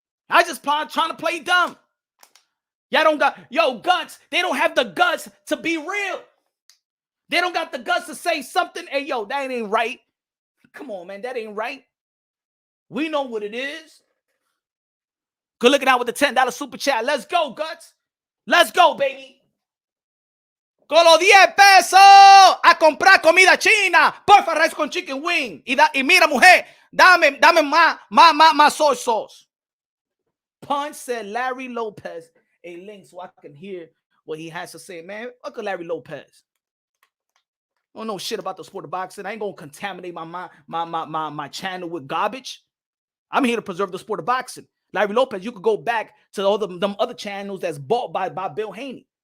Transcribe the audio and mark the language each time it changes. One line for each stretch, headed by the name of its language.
English: Y'all just trying to play dumb. Y'all don't got, guts. They don't have the guts to be real. They don't got the guts to say something. Hey, that ain't right. Come on, man. That ain't right. We know what it is. Good looking out with the $10 super chat. Let's go, Guts. Let's go, baby.
Spanish: Con los 10 pesos a comprar comida china. Porfa, rice con
English: chicken wing.
Spanish: Y mira, mujer, dame más
English: soy sauce. Punch said Larry Lopez a link so I can hear what he has to say. Man, fuck Larry Lopez. I don't know shit about the sport of boxing. I ain't gonna contaminate my channel with garbage. I'm here to preserve the sport of boxing. Larry Lopez, you could go back to all them other channels that's bought by Bill Haney.